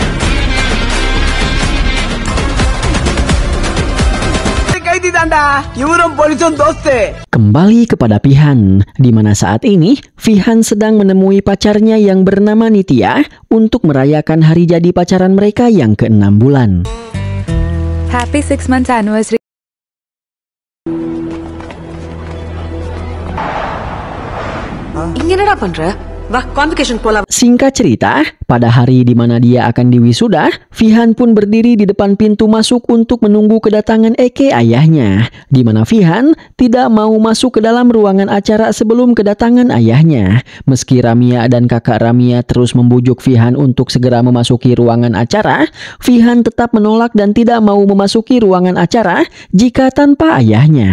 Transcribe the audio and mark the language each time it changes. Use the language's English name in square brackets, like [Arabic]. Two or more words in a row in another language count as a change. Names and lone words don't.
[Indonesian] Kembali kepada Fihan, di mana saat ini Fihan sedang menemui pacarnya yang bernama Nitya untuk merayakan hari jadi pacaran mereka yang ke-6 bulan. [English] Happy 6 months anniversary. [Tamil] என்னடா பண்ற? வா கான்வகேஷன் போலாம். [Indonesian] Singkat cerita, pada hari di mana dia akan diwisuda, Fihan pun berdiri di depan pintu masuk untuk menunggu kedatangan Eke ayahnya, di mana Fihan tidak mau masuk ke dalam ruangan acara sebelum kedatangan ayahnya. Meski Ramia dan kakak Ramia terus membujuk Fihan untuk segera memasuki ruangan acara, Fihan tetap menolak dan tidak mau memasuki ruangan acara jika tanpa ayahnya.